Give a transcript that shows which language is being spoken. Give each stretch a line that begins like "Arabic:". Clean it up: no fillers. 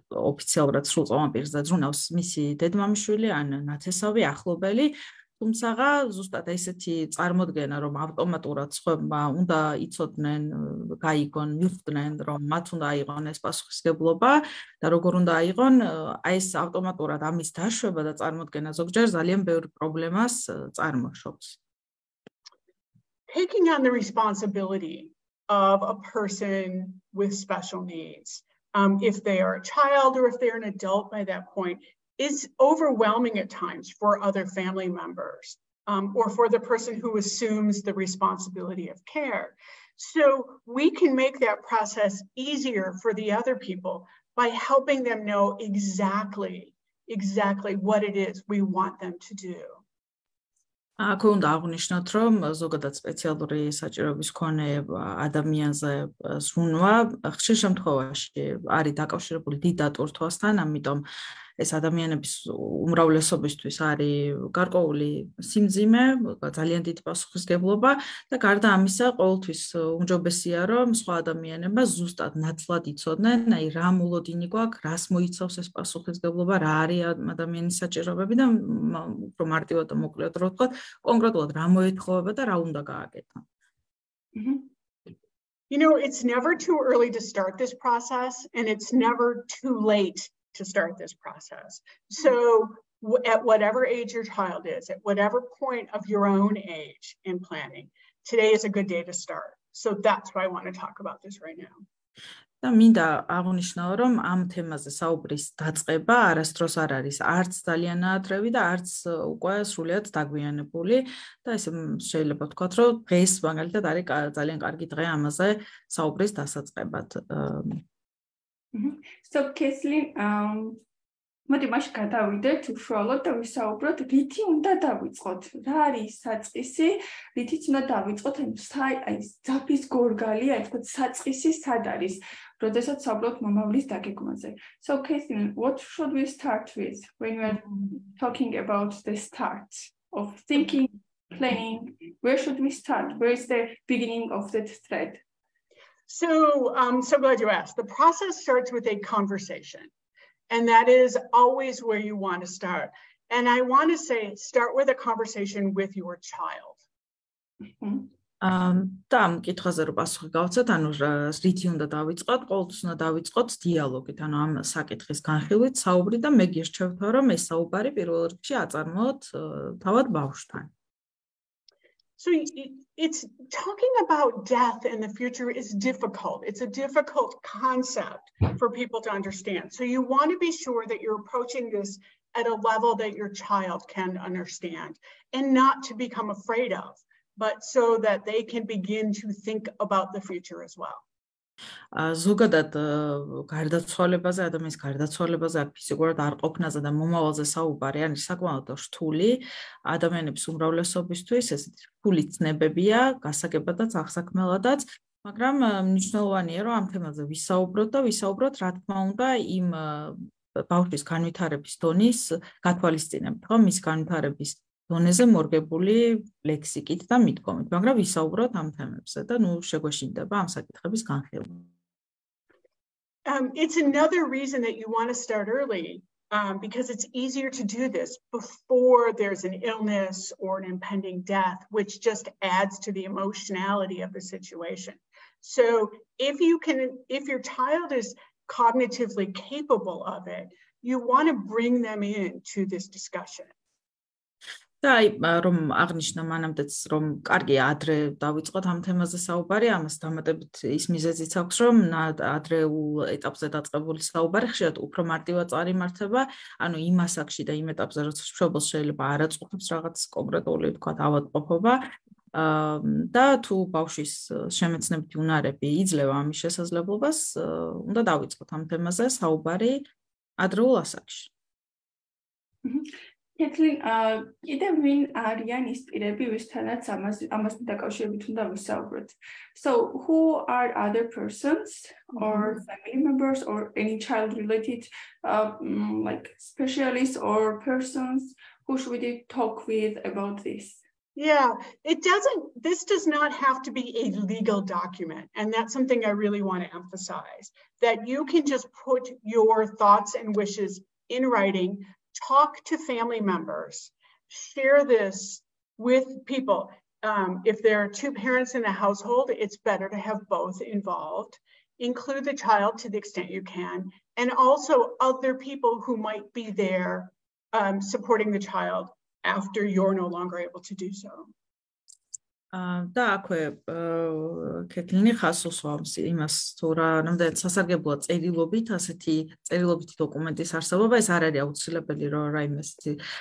Georgian: ოფიციალურად სრულწლოვან პირს დაძრუნავს მისი დედმამიშვილი ან ნათესავი ახლობელი, თუმცა ზუსტად ესეთი წარმოდგენა, რომ ავტომატურად სხვებმა უნდა იცოდნენ, გაიგონ, მიხვდნენ, რომ მათ უნდა აიღონ ეს პასუხისმგებლობა და როგორ უნდა აიღონ, აი ეს ავტომატურად ამის დაშვება და წარმოდგენა ზოგჯერ ძალიან ბევრ პრობლემას წარმოშობს.
English: Taking on the responsibility of a person with special needs, if they are a child or if they're an adult by that point, is overwhelming at times for other family members or for the person who assumes the responsibility of care. So we can make that process easier for the other people by helping them know exactly what it is we want them to do.
Georgian: აქ უნდა აღნიშნოთ, რომ ზოგადად სპეციალური საჭიროების მქონე ადამიანზე ზრუნვა ხშირ შემთხვევაში არის დაკავშირებული დიდ დატვირთვასთან, ამიტომ ეს ადამიანების უმრავლესობისთვის არის გარკვეული სიმძიმე, ძალიან დიდი პასუხისმგებლობა და გარდა ამისა, ყოველთვის უმჯობესია, რომ სხვა ადამიანებმა ზუსტად ნათლად იცოდნენ, აი რა მოლოდინი გვაქვს, რას მოიცავს ეს პასუხისმგებლობა, რა არის ადამიანის საჭიროებები და უფრო მარტივად და მოკლედ რო ვთქვათ, კონკრეტულად რა მოეთხოვება და რა უნდა გააკეთა.
English: You know, it's never too early to start this process and it's never too late to start this process. So at whatever age your child is, at whatever point of your own age in planning, today is a good day to start. So that's why I want to talk about this right now.
Georgian: და მინდა აღნიშნაო, რომ ამ თემაზე საუბრის დაწყება არასდროს არ არის არც ძალიან ნაადრევი და არც უკვე სრულიად დაგვიანებული და ესე შეიძლება ვთქვათ, რომ დღეს მაგალითად არის ძალიან კარგი დღე ამაზე საუბრის დასაწყებად. So Kathleen, მოდი მაშინ გადავიდეთ უშუალოდ და ვისაუბროთ, რითი უნდა დავიწყოთ? რა არის საწყისი? რითიც უნდა დავიწყოთ? აი ძაფის გორგალი, აი თქო საწყისი სად არის? როდესაც საუბრობთ მომავლის დაგეგმაზე.
English: So Kathleen, what should we start with when we are talking about the start of thinking, planning? Where should we start? Where is the beginning of that thread? So glad you asked. The process starts with a conversation, and that is always where you want to start. And I want to say, start with a conversation with your child.
Georgian: და ამ კითხვაზე რო პასუხი გავცეთ, ანუ რითი უნდა დავიწყოთ, ყოველთვის უნდა დავიწყოთ დიალოგით, ანუ ამ საკითხის განხილვით საუბრი და მე გირჩევთ, რომ ეს საუბარი პირველ რიგში აწარმოოთ თავად ბავშვთან.
English: So it's talking about death in the future is difficult. It's a difficult concept for people to understand. So you want to be sure that you're approaching this at a level that your child can understand and not to become afraid of, but so that they can begin to think about the future as well.
Georgian: ზოგადად გარდაცვალებაზე, ადამიანის გარდაცვალებაზე, აქ ფიზიკურად არ ყოფნაზე და მომავალზე საუბარი არის საკმაოდ რთული. ადამიანების უმრავლესობისთვის ესეთი რთული ცნებებია, გასაგებადაც, აღსაქმელადაც, მაგრამ მნიშვნელოვანია, რომ ამ თემაზე ვისაუბროთ და ვისაუბროთ, რა თქმა უნდა, იმ ბავშვის განვითარების დონის გათვალისწინებით, ხო, მის განვითარების დონეზე მორგებული ლექსიკით და მიდგომით, მაგრამ ვისაუბროთ ამ თემებზე და ნუ შეგვეშინდება ამ საკითხების განხილვა.
English: It's another reason that you want to start early, because it's easier to do this before there's an illness or an impending death, which just adds to the emotionality of the situation. So if your child is cognitively capable of it, you want to bring them into this discussion.
Georgian: და აი რომ აღნიშნა მანამდეც რომ კარგია ადრე დავიწყოთ ამ თემაზე საუბარი, ამას დამატებით ის მიზეზიც აქვს, რომ ადრეულ ეტაპზე დაწყებული საუბარი ხშირად უფრო მარტივად წარიმართება, ანუ იმ ასაკში და იმ ეტაპზე, როცა მშობელს შეიძლება არ აწუხებს რაღაც კონკრეტული თქვა ავადმყოფობა და თუ ბავშვის შემეცნებითი უნარები იძლევა ამის შესაძლებლობას, უნდა დავიწყოთ ამ თემაზე საუბარი ადრეულ ასაკში. Kathleen, კიდევ ვინ არიან ის პირები, ვისთანაც ამასთან დაკავშირებით უნდა ვისაუბროთ.
English: So who are other persons or family members or any child related like specialists or persons who should we talk with about this? Yeah, this does not have to be a legal document. And that's something I really want to emphasize, that you can just put your thoughts and wishes in writing. Talk to family members, share this with people. If there are two parents in a household, it's better to have both involved. Include the child to the extent you can, and also other people who might be there supporting the child after you're no longer able to do so.
Georgian: და აქვე კეთლინი ხას უსვამს იმას, თუ რა ნამდვილად სასარგებლოა წერილობით, ასეთი წერილობითი დოკუმენტის არსებობა, ეს არ არის აუცილებელი, რომ რაიმე ასეთი